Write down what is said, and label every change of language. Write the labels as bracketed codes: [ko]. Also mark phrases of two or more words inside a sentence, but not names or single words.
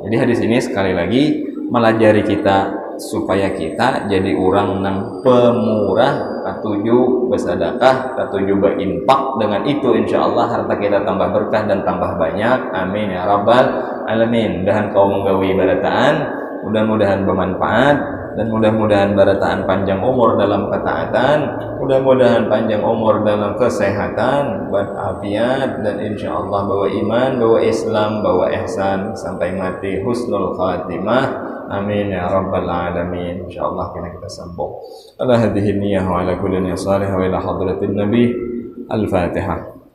[bjn] Jadi hadis ini sekali lagi melajari kita supaya kita jadi orang nang pemurah, katuju bersedekah, katuju berinfak. [id] Dengan itu [ar] إن شاء الله [id] harta kita tambah berkah dan tambah banyak. [ar] آمين يا رب العالمين. [bjn] Mudahan kau menggawi barataan, mudah-mudahan bermanfaat, dan mudah-mudahan barataan panjang umur dalam ketaatan, mudah-mudahan panjang umur dalam kesehatan, berafiat, dan [ar] إن شاء الله [bjn] bawa iman, bawa Islam, bawa ihsan sampai mati [ar] حسن الخاتمة. آمين يا رب العالمين. [id] Insyaallah kita sambung [ar] على هذه النية وعلى كل نية صالحة وإلى حضرة النبي. [id] Al-Fatihah.